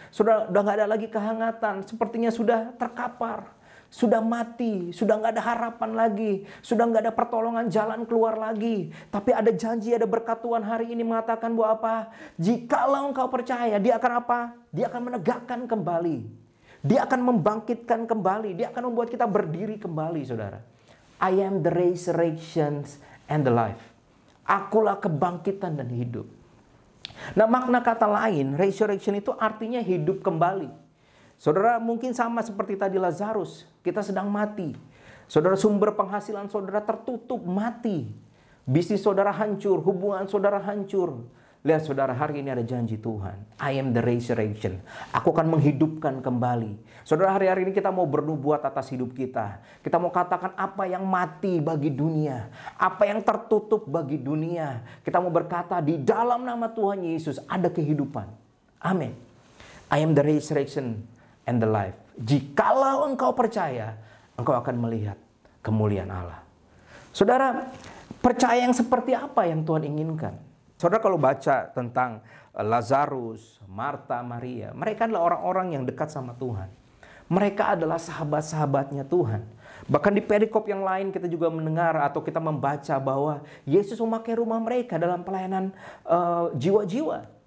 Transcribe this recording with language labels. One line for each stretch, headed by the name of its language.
Indonesian: Saudara udah nggak ada lagi kehangatan, sepertinya sudah terkapar, sudah mati, sudah nggak ada harapan lagi, sudah nggak ada pertolongan jalan keluar lagi. Tapi ada janji, ada berkat Tuhan hari ini mengatakan bahwa apa? Jikalau engkau percaya, dia akan apa? Dia akan menegakkan kembali. Dia akan membangkitkan kembali. Dia akan membuat kita berdiri kembali, saudara.
English: I am the resurrection and the life.
Indonesian: Akulah kebangkitan dan hidup. Nah, makna kata lain, resurrection itu artinya hidup kembali. Saudara, mungkin sama seperti tadi Lazarus. Kita sedang mati. Saudara, sumber penghasilan saudara tertutup, mati. Bisnis saudara hancur, hubungan saudara hancur. Lihat saudara, hari ini ada janji Tuhan.
English: I am the resurrection.
Indonesian: Aku akan menghidupkan kembali. Saudara, hari-hari ini kita mau bernubuat atas hidup kita. Kita mau katakan apa yang mati bagi dunia, apa yang tertutup bagi dunia. Kita mau berkata di dalam nama Tuhan Yesus ada kehidupan. Amin.
English: I am the resurrection and the life.
Indonesian: Jikalau engkau percaya, engkau akan melihat kemuliaan Allah. Saudara, percaya yang seperti apa yang Tuhan inginkan? Saudara, kalau baca tentang Lazarus, Marta, Maria, mereka adalah orang-orang yang dekat sama Tuhan. Mereka adalah sahabat-sahabatnya Tuhan. Bahkan di perikop yang lain kita juga mendengar atau kita membaca bahwa Yesus memakai rumah mereka dalam pelayanan jiwa-jiwa.